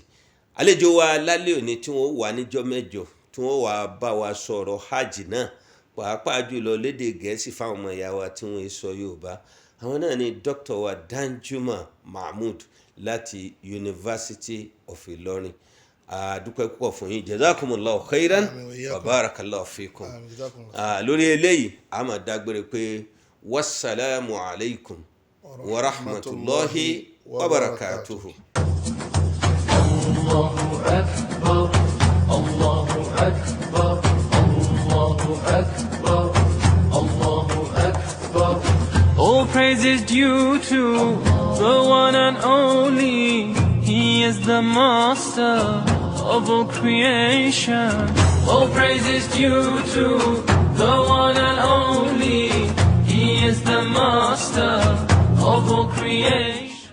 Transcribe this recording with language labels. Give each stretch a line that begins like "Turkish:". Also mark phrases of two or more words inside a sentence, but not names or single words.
Yoruba: Àlejò wa lálẹ́ òní tí wọ́n wà níjọ́ mẹ́jọ tí wọ́n wà bá wa sọ̀rọ̀ hajj náà pàápàá jùlọ lédè gẹ̀ẹ́sì fáwọn ọmọ ìyá wa tí wọ́n sọ Yorùbá àwọn náà ni Dr. wa Danjuma Mahmud láti University of Ilorin. Dúpẹ́ púpọ̀ fún yín
Arabic: جزاكم الله خيرا وبارك الله فيكم.
Yoruba: Lórí eléyìí a máa dágbére pé
Arabic: والسلام عليكم ورحمة الله وبركاته. الله أكبر، الله أكبر، الله أكبر، الله أكبر.
English: All praise is due to the one and only. He is the master of all creation. All praise is due to the one and only. He is the master of all creation.